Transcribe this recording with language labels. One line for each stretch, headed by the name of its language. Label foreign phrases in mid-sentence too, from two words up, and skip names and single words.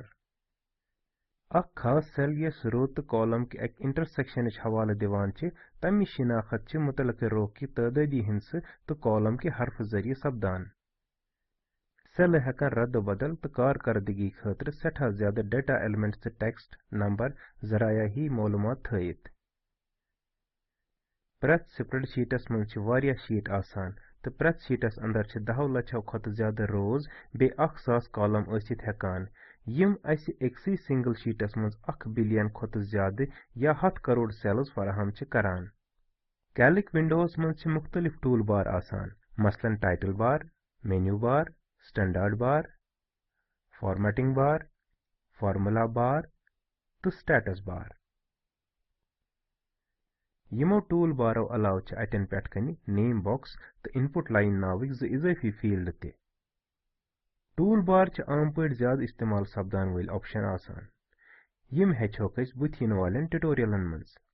Kashmiri: اکھ خاص سیل یۄس رو تہٕ کالم کہِ اکہِ انٹرسیکشنٕچ حوالہٕ دِوان چھِ، تمِچ شناخت چھِ متعلقہٕ رو کہِ تعدادی ہندسہٕ تہٕ کالم کہِ حرفہٕ ذٔریعہٕ سپدان۔ سیلہٕ ہٮ۪کن ردٕ بدل تہٕ کارکردگی خٲطرٕ سٮ۪ٹھاہ زیادٕ
English: data elements
Kashmiri: تہٕ ٹیکسٹ، نمبر، ذرایعہ ہی معلوٗمات تھٲوِتھ۔ پرٛٮ۪تھ سپریڈ شیٹس منٛز چھِ واریاہ شیٹ آسان تہٕ پرٛٮ۪تھ شیٹس اندر چھِ 10 لچھو کھۄتہٕ زیادٕ روز بیٚیہِ 1000 کالم ٲسِتھ ہٮ۪کان، یِم اسہِ أکسٕے
English: single sheets
Kashmiri: منٛز 1 بلین کھۄتہٕ زیادٕ یا 100 کروڑ سیلز فراہم چھِ کران۔ کیلک ونڈوہس منٛز چھِ مختلف
English: tool bar
Kashmiri: آسان، مثلاً
English: title bar, menu bar, standard bar, formatting bar, formula bar
Kashmiri: تہٕ
English: status bar.
Kashmiri: یِمو
English: tool bars
Kashmiri: علاوٕ چھِ اتٮ۪ن پٮ۪ٹھ کنہِ
English: name box
Kashmiri: تہٕ
English: input line
Kashmiri: ناوٕکۍ 2 اضٲفی فیلڈ تہِ۔
English: tool bar
Kashmiri: چھِ عام پٲٹھۍ زیادٕ استعمال سپدان وٲلۍ آپشن آسان۔ یِم ہیٚچھوکھ أسۍ بُتھِ یِنہٕ والٮ۪ن ٹیوٹوریلن منٛز۔